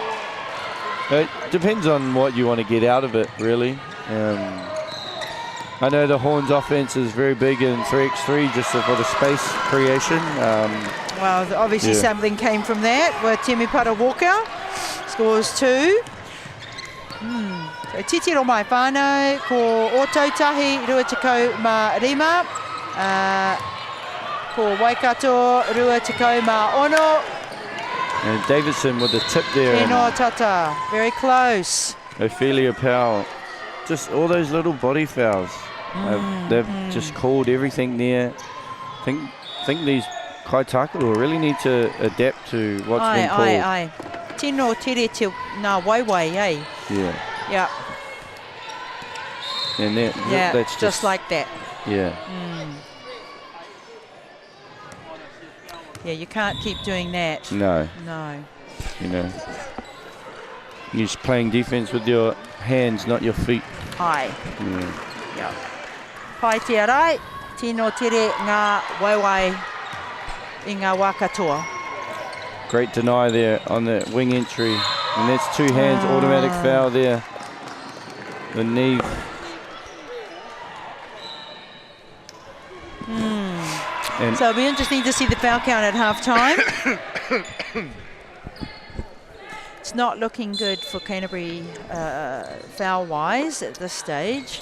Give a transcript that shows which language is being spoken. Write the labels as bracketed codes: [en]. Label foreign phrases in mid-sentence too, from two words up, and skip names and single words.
[en] It depends on what you want to get out of it, really. I know the Horns offense is very big in 3x3 just for the space creation. Well, obviously something came from that with Timi Pata Walker. Scores 2. [mi] So titiro mai whānau, ko Otautahi, rua tekau ma rima. Ko Waikato, rua tekau ma ono. [en] And Davidson with the tip there. [mi] Tēnā tata, [en] very close. Ophelia Powell. Just all those little body fouls. They've just called everything there. Think these Kaitaku really need to adapt to what's been called. Ai. [mi] Tino tere te nā waiwai, [en] eh? Yeah. Yeah. And that's just like that. Yeah. Yeah, you can't keep doing that. No. No. You know, you're just playing defense with your hands, not your feet. Ai. Yeah. [mi] Pai te arai, tino tere ngā waiwai I ngā wā katoa. [en] Great deny there on the wing entry. And that's 2 hands, automatic foul there. The knee. And so it'll be interesting to see the foul count at half time. It's not looking good for Canterbury foul-wise at this stage.